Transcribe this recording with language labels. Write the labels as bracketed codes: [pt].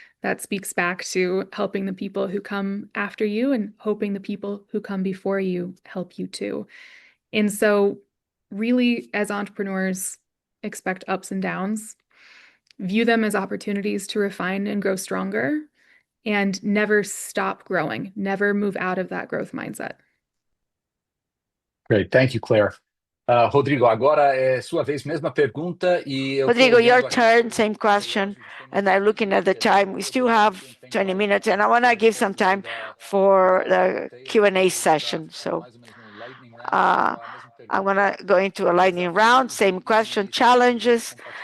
[en] That speaks back to helping the people who come after you and hoping the people who come before you help you too. And so really, as entrepreneurs, expect ups and downs, view them as opportunities to refine and grow stronger, and never stop growing, never move out of that growth mindset. Great. Thank you, Claire. [pt] Rodrigo, agora é sua vez, mesma pergunta. [en] Rodrigo, your turn, same question. And I'm looking at the time. We still have 20 minutes, and I want to give some time for the Q&A session. So I'm going to go into a lightning round, same question, challenges.